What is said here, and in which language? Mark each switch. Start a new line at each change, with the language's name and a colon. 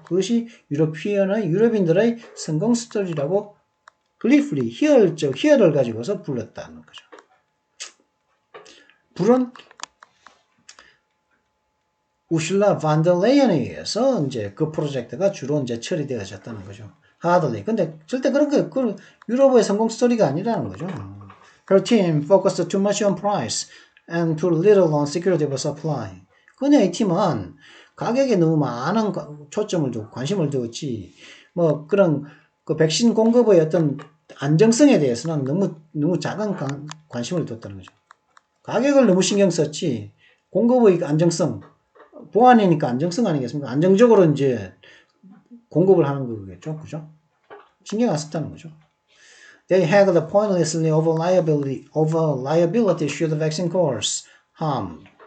Korean: 그것이 유럽인들의 성공 스토리라고 gleefully, 희열을 가지고서 불렀다는 거죠. 불은 우슐라 반더 레이언에 의해서 이제 그 프로젝트가 주로 이제 처리되어졌다는 거죠. 하들리. 근데 절대 그런 게 유럽의 성공 스토리가 아니라는 거죠.
English: Her team focused too much on price and too little on security of supply.
Korean: 그녀의 팀은 가격에 너무 많은 초점을 두고 관심을 두었지. 뭐 그런 그 백신 공급의 어떤 안정성에 대해서는 너무 작은 관심을 뒀다는 거죠. 가격을 너무 신경 썼지. 공급의 안정성, 보안이니까 안정성 아니겠습니까? 안정적으로 이제 공급을 하는 거겠죠. 그죠? 신경 안 썼다는 거죠.
English: They haggled pointlessly over liability should the vaccine cause harm.